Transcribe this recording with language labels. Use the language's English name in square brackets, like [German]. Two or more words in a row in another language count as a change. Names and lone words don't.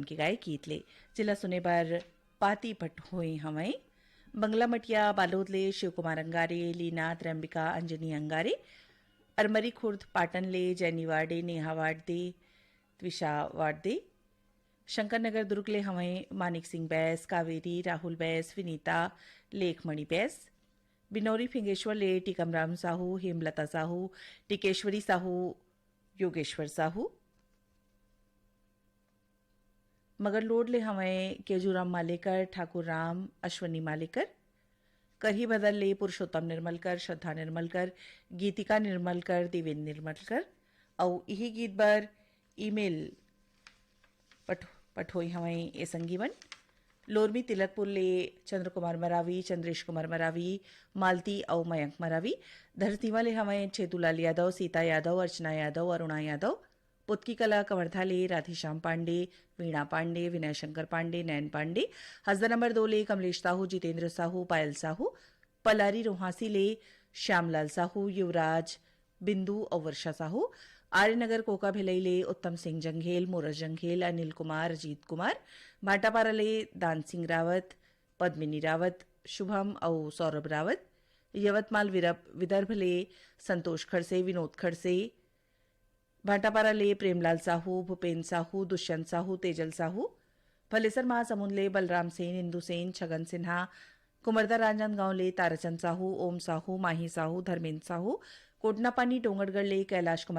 [Chhattisgarhi] के गाय गीत ले जिला सुने बार पाती पठोए हमें बंगला मटिया बालोद ले शिव कुमार अंगारे लीना त्रंबिका अंजनी अंगारे अरमरी खुर्द पाटन ले जैनी वार्डे नेहा वार्डे त्विषा वार्डे शंकर नगर दुर्ग ले हमें मानिक सिंह बैस कावेरी राहुल बैस विनीता लेखमणि बैस बिनौरी फिंगेश्वर ले टीकमराम साहू हेमलता साहू टिकेश्वरी साहू योगेश्वर साहू मगरलोड ले हमें केजूराम मालेकर ठाकुर राम अश्वनी मालेकर करही बदल ले पुरुषोत्तम निर्मलकर श्रद्धा निर्मलकर गीतिका निर्मलकर देवेंद्र निर्मलकर और यही गीत बर ईमेल पठोई हमें ए संगीवन लोरमी तिलकपुर ले चंद्र कुमार मरावी चंद्रेश कुमार मरावी मालती और मयंक मरावी धरतीवा ले हमें छेतुलाल यादव सीता यादव अर्चना यादव अरुणा यादव पुतकी कला कवर्धा ले राधेश्याम पांडे वीणा पांडे विनय शंकर पांडे नयन पांडे हसदा नंबर 2 ले कमलेश साहू जितेंद्र साहू पायल साहू पलारी रोहासी ले श्यामलाल साहू युवराज बिंदु और वर्षा साहू आर्यनगर कोका भिलई ले उत्तम सिंह जंघेल मोरस जंघेल अनिल कुमार अजीत कुमार भाटापारा ले दान सिंह रावत पद्मिनी रावत शुभम और सौरभ रावत यवतमाल विदर्भ ले संतोष खड़से विनोद खड़से भाटापारा ले प्रेमलाल साहू भूपेन साहू दुष्यंत साहू तेजल साहू भलेसर महासमुंद ले बलराम सेन इंदु सेन छगन सिन्हा कुमरदा राजनांदगांव ले ताराचंद साहू ओम साहू माही साहू धर्मेंद्र साहू कोटनापानी डोंगरगढ़ ले कैलाश कुमार